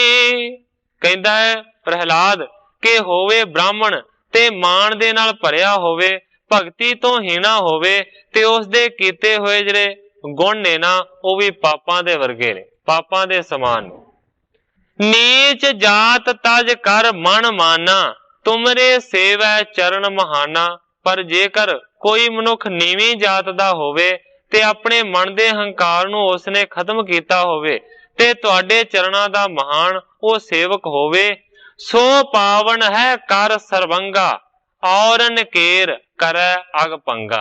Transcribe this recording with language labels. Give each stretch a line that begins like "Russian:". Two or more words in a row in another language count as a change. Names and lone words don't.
Punjabi: ਕਹਿੰਦਾ ਹੈ ਪ੍ਰਹਿਲਾਦ ਕੇ ਹੋਵੇ ਬ੍ਰਾਹਮਣ ਤੇ ਮਾਨ ਦੇ ਨਾਲ ਭਰਿਆ ਹੋਵੇ, ਭਗਤੀ ਤੋਂ ਹੀਣਾ ਹੋਵੇ ਤੇ ਉਸ ਦੇ ਕੀਤੇ ਹੋਏ ਜਿਹੜੇ ਗੁਣ ਨੇ ਨਾ ਉਹ ਵੀ ਪਾਪਾਂ ਦੇ ਵਰਗੇ ਨੇ, ਪਾਪਾਂ ਦੇ ਸਮਾਨ ਨੇ।
Hindi: नीच जात तज कर मन माना तुमरे सेवै चरण महाना।
Punjabi: ਪਰ ਜੇਕਰ ਕੋਈ ਮਨੁੱਖ ਨੀਵੀਂ ਜਾਤ ਦਾ ਹੋਵੇ ਤੇ ਆਪਣੇ ਮਨ ਦੇ ਹੰਕਾਰ ਨੂੰ ਉਸਨੇ ਖ਼ਤਮ ਕੀਤਾ ਹੋਵੇ ਤੇ ਤੁਹਾਡੇ ਚਰਨਾਂ ਦਾ ਮਹਾਨ ਉਹ ਸੇਵਕ ਹੋਵੇ,
Hindi: सो पावन है कर सरवंगा और नकेर करे अग पंगा।